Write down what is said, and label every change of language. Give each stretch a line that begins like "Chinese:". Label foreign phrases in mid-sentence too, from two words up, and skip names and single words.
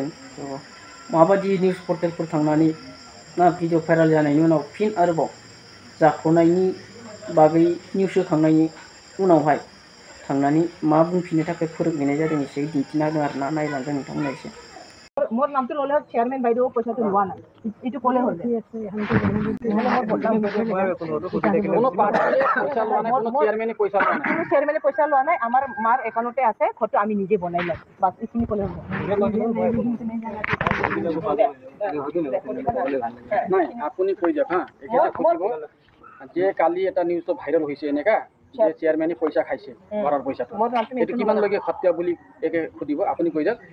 Bodo: थ' माबायदि
English: news portalफोर
Bodo: थांनानै ना
English: video viral
Bodo: जानायनि उनाव फिन आरोबाव जाख'नायनि बागै निउस होखांनायनि उनावहाय थांनानै मा बुंफिननो थाखाय फोरोंहैनाय जादों एसे दिन्थिना होदों आरोना। नायलांदों नोंथांमोना एसे।
Assamese: मोर नामটো ল'লে চেয়ারম্যান বাইদেউ পইচাটো লোৱা নাই এইটো ক'লে হ'ল চেয়ারম্যানে পইচা লোৱা নাই আমাৰ মাৰ একাউণ্টতে আছে ঘৰটো আমি নিজে বনাই ল'ম বাছ এইখিনি ক'লে হ'ল। নাই আপুনি কৈ যাওক হা যে কালি এটা নিউজটো ভাইৰেল হৈছে এনেকা যে চেয়াৰমেনে পইচা খাইছে ঘৰৰ পইচাটো এইটো কিমানলৈকে সত্য বুলি একে সুধিব আপুনি কৈ যাওক।